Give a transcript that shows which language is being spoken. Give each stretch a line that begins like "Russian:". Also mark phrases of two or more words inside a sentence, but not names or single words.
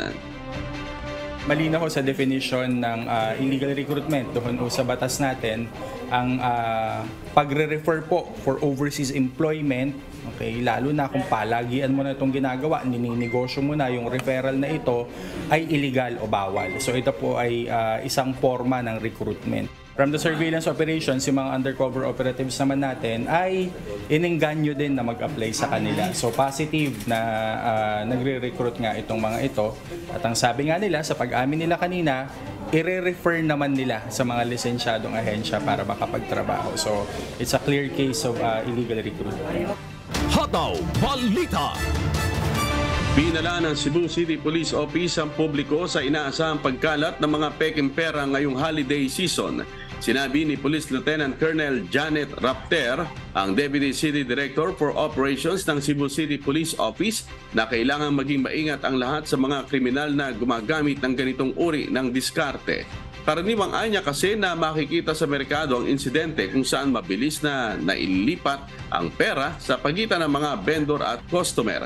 Filipino: Malinaw sa definition ng illegal recruitment doon sa batas natin ang pagre-refer po
English: for overseas employment,
Filipino: okay, lalo na kung palagian mo na itong ginagawa, nininegosyo mo na yung referral na ito ay illegal o bawal. So ito po ay isang forma ng recruitment.
English: From the surveillance operations,
Filipino: yung mga undercover operatives naman natin ay inengganyo din na mag-apply sa kanila. So positive na nagre-recruit nga itong mga ito. At ang sabi nga nila, sa pag-amin nila kanina, i-refer naman nila sa mga lisensyadong ahensya para makapagtrabaho.
English: So it's a clear case of illegal recruitment.
Filipino: Hataw Balita. Binala ng Cebu City Police Office ang publiko sa inaasahang pagkalat ng mga peking pera ngayong
English: holiday season.
Filipino: Sinabi ni Police Lieutenant Colonel Janet Rapter, ang
English: Deputy City Director for Operations
Filipino: ng Cebu City Police Office, na kailangan maging maingat ang lahat sa mga kriminal na gumagamit ng ganitong uri ng diskarte. Karaniwang anya kasi na makikita sa merkado ang insidente kung saan mabilis na nailipat ang pera sa pagitan ng mga vendor at customer.